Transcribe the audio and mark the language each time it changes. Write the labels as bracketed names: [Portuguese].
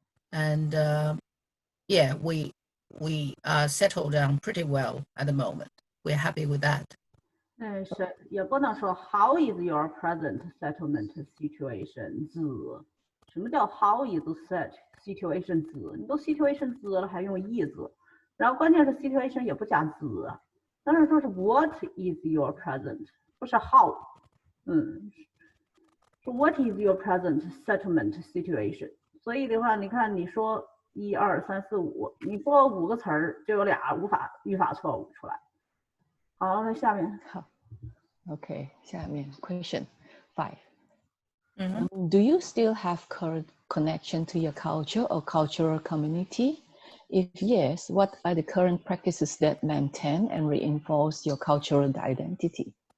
[English] And we settled down pretty well at the moment. We're happy with that. [Chinese] 是也不能说 How is your present settlement situation 子？什么叫 How is such situation 子？你都 situation 子了，还用 is？ 然后关键是 situation 也不加子，当然说是 What is your present，不是 How。 [English] 说 What is your present settlement situation？ [Chinese] 所以的话，你看你说1、2、3、4、5，你播5个词儿就有俩语法错误出来。好，那下面。 [English] Okay, 下面 question 5. Do you still have current connection to your culture or cultural community? If yes, what are the current practices that maintain and reinforce your cultural identity?